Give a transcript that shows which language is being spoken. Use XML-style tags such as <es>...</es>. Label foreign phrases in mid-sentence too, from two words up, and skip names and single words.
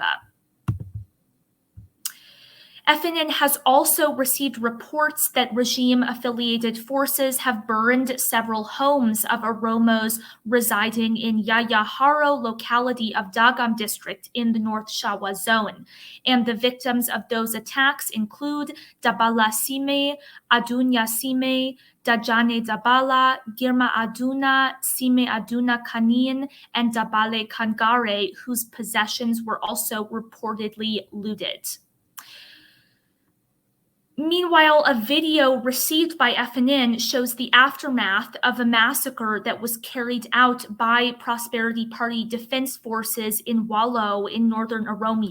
<en>FNN has also received reports that regime-affiliated forces have burned several homes of Oromos residing in Yayaharo locality of Dagam district in the North Shawa Zone. And the victims of those attacks include Dabala Sime, Adunya Sime, Dajane Dabala, Girma Aduna, Sime Aduna Kanin, and Dabale Kangare, whose possessions were also reportedly looted. Meanwhile, a video received by FNN shows the aftermath of a massacre that was carried out by Prosperity Party defense forces in Wallo in northern Oromia.</en>